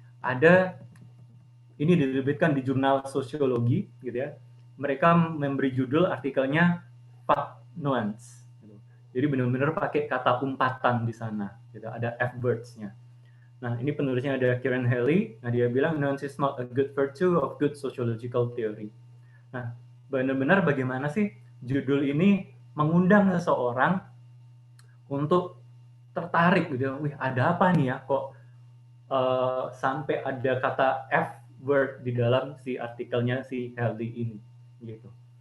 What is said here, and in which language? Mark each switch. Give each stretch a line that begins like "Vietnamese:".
Indonesian: Ada, ini diterbitkan di jurnal sosiologi gitu ya. Mereka memberi judul artikelnya Fuck Nuance. Gitu. Jadi benar-benar pakai kata umpatan di sana. Gitu. Ada F-words-nya. Nah, ini penulisnya ada Kieran Haley. Nah, dia bilang
English: nuance is not a good virtue of good sociological theory.
Indonesian: Nah, benar-benar bagaimana sih judul ini mengundang seseorang untuk tertarik gitu. Wih, ada apa nih ya kok sampai ada kata F-word di dalam si artikelnya si Haley ini gitu.